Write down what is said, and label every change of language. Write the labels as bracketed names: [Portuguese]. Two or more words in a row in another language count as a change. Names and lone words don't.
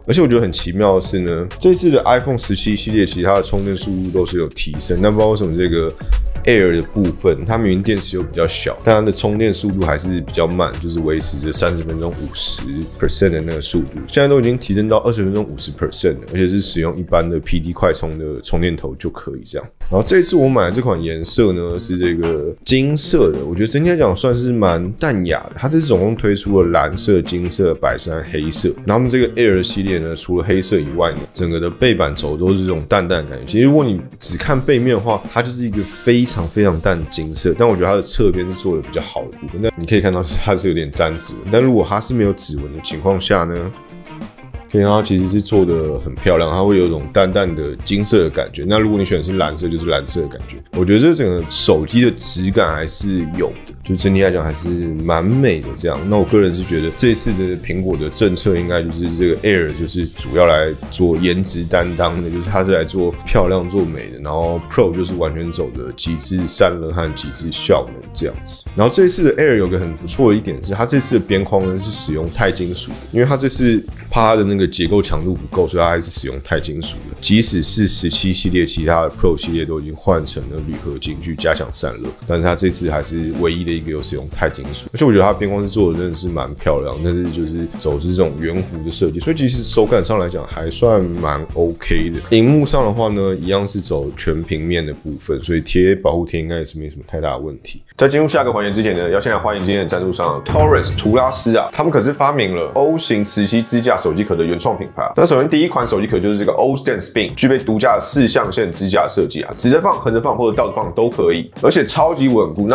[Chinese] 而且我覺得很奇妙的是呢，這次的 iPhone 17系列其他的充電速度都是有提升，但不知道為什麼這個 Air 的部分，它明明電池又比較小，但它的充電速度還是比較慢，就是維持着30分鐘50% 的那個速度。現在都已經提升到20分鐘50% 了，而且是使用一般的 PD 快充的充電頭就可以這樣。然後這一次我買的這款顏色呢是這個金色的，我覺得整體來講算是蠻淡雅的。它這次總共推出了藍色、金色、白色和黑色。然後我們這個 Air 的系列呢，除了黑色以外呢，整個的背板軸都是這種淡淡的感覺。其實如果你只看背面的話，它就是一個非常淡金色，但我覺得它的側邊是做的比較好的部分。那你可以看到它是有點沾指紋，但如果它是沒有指紋的情況下呢，可以看到其實是做的很漂亮，它會有一種淡淡的金色的感覺。那如果你選的是藍色，就是藍色的感覺。我覺得這整個手機的質感還是有的，就整體來講還是蠻美的這樣。那我個人是覺得這次的蘋果的政策應該就是這個 Air 就是主要來做顏值擔當的，就是它是來做漂亮做美的，然後 Pro 就是完全走的極致散熱和極致效能這樣子。然後這次的 Air 有個很不錯的一點是，它這次的邊框呢是使用鈦金屬的，因為它這次怕它的那個結構強度不夠，所以它還是使用鈦金屬的。即使是17系列其他的 Pro 系列都已經換成了鋁合金去加強散熱，但是它這次還是唯一的一個有使用鈦金屬。而且我覺得它邊框是做的真的是蠻漂亮，但是就是走是這種圓弧的設計，所以其實手感上來講還算蠻 OK 的。熒幕上的話呢，一樣是走全平面的部分，所以貼保護貼應該也是沒什麼太大的問題。在進入下個環節之前呢，要先來歡迎今天的贊助商 Taurus 圖拉斯啊，他們可是發明了 O 型磁吸支架手機殼的原創品牌啊。那首先第一款手机殼就是這個 O-Stand Spin， 具備獨家的4象限支架設計啊，直着放、橫着放或者倒着放都可以，而且超級穩固。